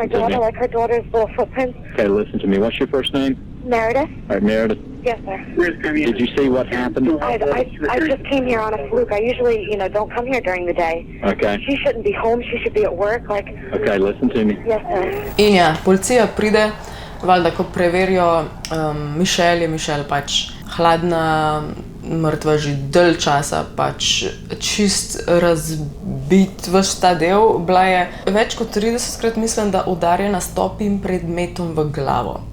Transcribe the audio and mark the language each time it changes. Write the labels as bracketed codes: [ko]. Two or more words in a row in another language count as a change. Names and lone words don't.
[en] to daughter, me. like her daughter's little footprints. Okay, listen to me. What's your first name? Meredith? All right, Meredith. Yes, sir. Did you see what happened? I just came here on a fluke. I usually, don't come here during the day. Okay. She shouldn't be home. She should be at work. Like, Okay, listen to me. yes, sir. [sl] In ja, policija pride, valjda, ko preverijo Michelle, je Michelle pač hladna, mrtva že dalj časa, pač čist razbit vaš ta del. Bila je več kot 30krat, mislim, da udarjena s topim predmetom v glavo.